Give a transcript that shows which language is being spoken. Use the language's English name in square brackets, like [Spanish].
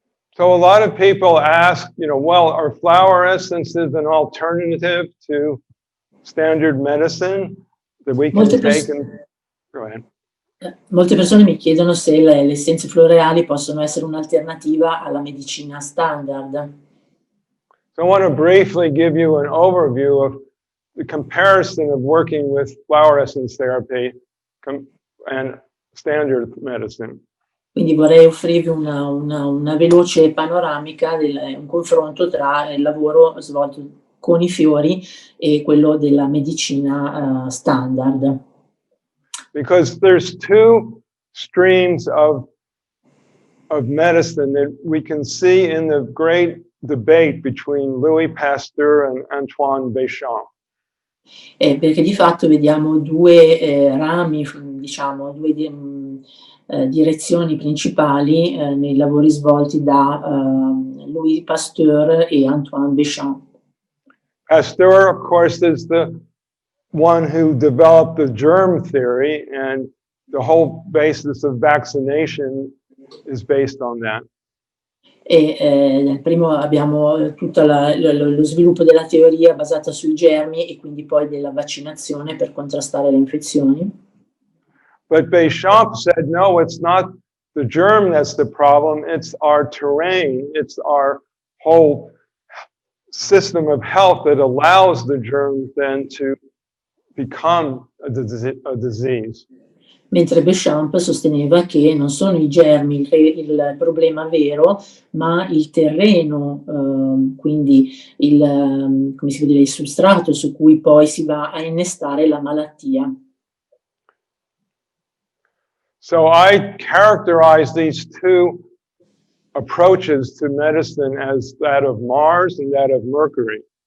[English] So a lot of people ask, well, are flower essences an alternative to standard medicine that we can take? Go ahead. [Italian] Molte persone mi chiedono se le essenze floreali possono essere un'alternativa alla medicina standard. [English] So I want to briefly give you an overview of the comparison of working with flower essence therapy and standard medicine. [Italian] Quindi vorrei offrirvi una veloce panoramica, un confronto tra il lavoro svolto con i fiori e quello della medicina standard. [English] Because there's two streams of medicine that we can see in the great debate between Louis Pasteur and Antoine Béchamp. [Italian] Perché di fatto vediamo due rami, diciamo, due direzioni principali nei lavori svolti da Louis Pasteur e Antoine Béchamp. [English] Pasteur, of course, is the one who developed the germ theory, and the whole basis of vaccination is based on that. [Italian] Nel primo abbiamo tutto lo sviluppo della teoria basata sui germi e quindi poi della vaccinazione per contrastare le infezioni. [English] But Béchamp said, no, it's not the germ that's the problem, it's our terrain, it's our whole system of health that allows the germ then to become a disease. [Italian] Mentre Béchamp sosteneva che non sono i germi il problema vero, ma il terreno, quindi come si può dire, il substrato su cui poi si va a innestare la malattia. [English] So I characterize these two approaches to medicine as that of Mars and that of Mercury.